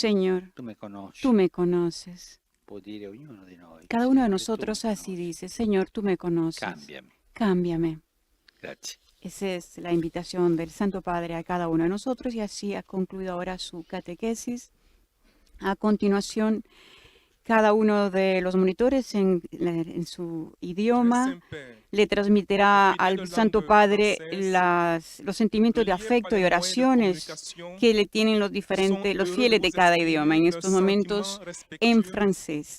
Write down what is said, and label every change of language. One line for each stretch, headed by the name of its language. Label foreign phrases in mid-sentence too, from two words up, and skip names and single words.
Spanish: Señor,
Italian: tu me conosci,
Spanish: tú me conoces.
Italian: può dire ognuno di noi.
Spanish: Cada uno de
Italian: Signore, tu
Spanish: nosotros
Italian: me
Spanish: así
Italian: conosci.
Spanish: dice, Señor, tú me conoces.
Italian: Cambiami.
Spanish: Cámbiame.
Italian: Grazie.
Spanish: Esa es la invitación del Santo Padre a cada uno de nosotros y así ha concluido ahora su catequesis. A continuación, cada uno de los monitores en su idioma le transmitirá al Santo Padre los sentimientos de afecto y oraciones que le tienen los fieles de cada idioma en estos momentos en francés.